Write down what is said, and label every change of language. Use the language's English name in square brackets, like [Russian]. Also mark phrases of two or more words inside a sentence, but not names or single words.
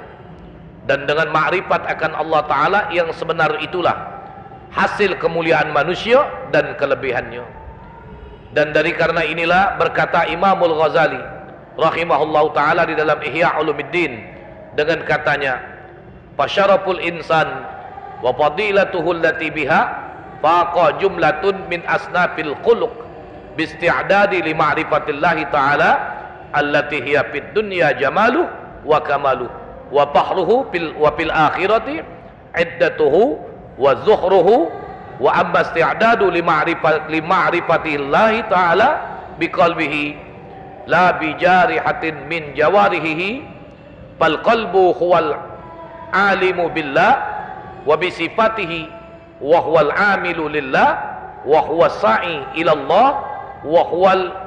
[Malay] Dan dengan makrifat akan Allah Ta'ala yang sebenar itulah hasil kemuliaan manusia dan kelebihannya. Dan dari karena inilah berkata Imamul Ghazali [Arabic] رحمه الله تعالى [Malay] di dalam Ihya Ulumuddin dengan katanya, [Arabic] فشرف الإنسان وفضيلته التي بها فاق جملة من أصناف الخلق باستعداده لمعرفة الله تعالى التي هي في الدنيا جماله وكماله وفخره في الآخرة عدته وذخره وأما استعداده لمعرفة الله تعالى بقلبه لا بجارحة من جوارحه فالقلب هو العالم بالله وبصفاته وهو العامل لله وهو الساعي إلى الله وهو